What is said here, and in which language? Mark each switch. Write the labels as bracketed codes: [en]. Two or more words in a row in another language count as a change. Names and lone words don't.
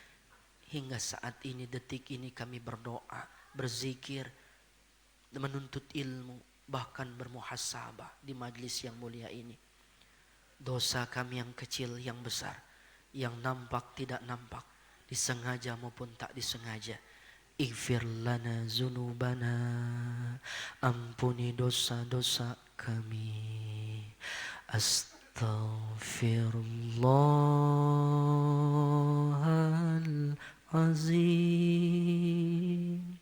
[id] Hingga saat ini, detik ini kami berdoa, berzikir, menuntut ilmu, bahkan bermuhasabah di majlis yang mulia ini. Dosa kami yang kecil, yang besar, yang nampak tidak nampak, disengaja maupun tak disengaja. [ar] اغفر لنا ذنوبنا, ampuni dosa-dosa kami. أستغفر الله العظيم.